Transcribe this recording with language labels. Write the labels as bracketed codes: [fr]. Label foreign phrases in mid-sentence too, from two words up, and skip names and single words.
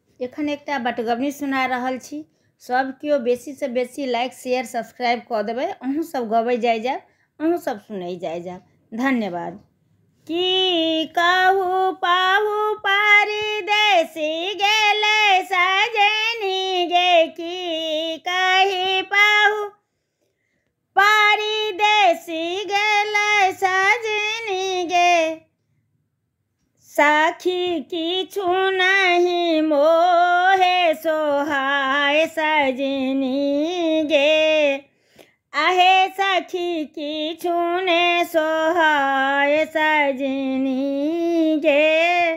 [mai] एखन एकटा बटगबनी सुना रहल छी। सब केओ बेसी से बेसी [en] like share subscribe [mai] कऽ देबै। अहूँ सब गबै जाय जायब, अहूँ सब सुनै जाय जायब। धन्यवाद। की कहू पाहु परदेसी गेलै सजनी गे, की कही पाहु परदेसी गेलै सजनी गे, सखी किछु नहीं मोहे सोहाय सजनी गे, आहे सखी किछु ने सोहाय सजनी गे।